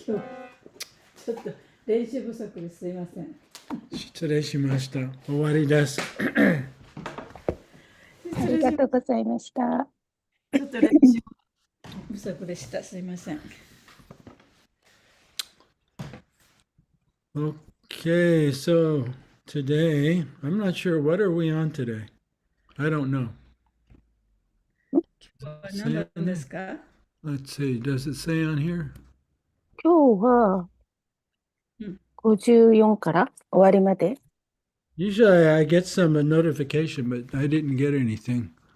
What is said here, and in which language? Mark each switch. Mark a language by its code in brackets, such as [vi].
[ja] 今日ちょっと練習不足ですいません。失礼しました。終わりです。ありがとうございました。ちょっと練習不足でした。すいません。 [en] Okay, so today, I'm not sure, what are we on today? I don't know. [ja] 今日は何だったんですか？ [en] Let's see, does it say on here? [ja] 今日は54から終わりまで。 [en] Usually I get some notification, but I didn't get anything.